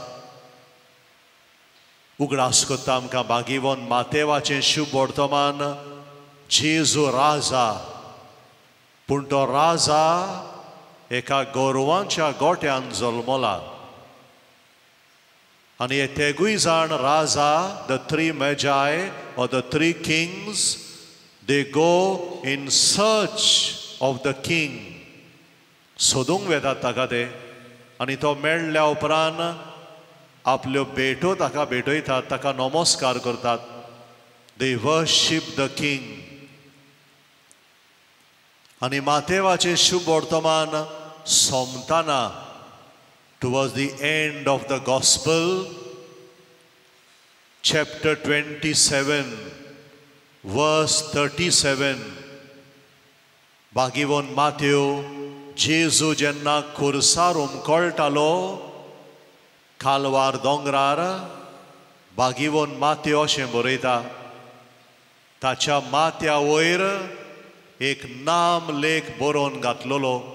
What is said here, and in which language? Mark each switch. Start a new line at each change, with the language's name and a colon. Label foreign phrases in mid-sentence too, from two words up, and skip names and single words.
Konkani: उगडास करता आमकां बागीवन मातेवाचें शुभ वर्तमान. जेजू राजा, पूण तो राजा एका गोरवांच्या गोट्यान जल्मला. आनी हे तेगूय जाण राजा,
English: द 3 magi or the 3 kings, they go in search of the king.
Konkani: सोदूंक वेतात ताका ते. आनी तो मेळ्ळ्या उपरांत आपल्यो भेटो ताका भेटयतात, ताका नमस्कार करतात.
English: They worship the king.
Konkani: आनी मातेवाचें शुभ वर्तमान सोमतना,
English: towards the end of the gospel, chapter 27 verse 37,
Konkani: बागीवन मातेव जेजू जेन्ना खुर्सार उमकळटालो कालवार दोंगरार, बागीवन मातेव अशें बरयता, ताच्या माथ्या वयर एक नाम लेख बरोवन घातलेलो.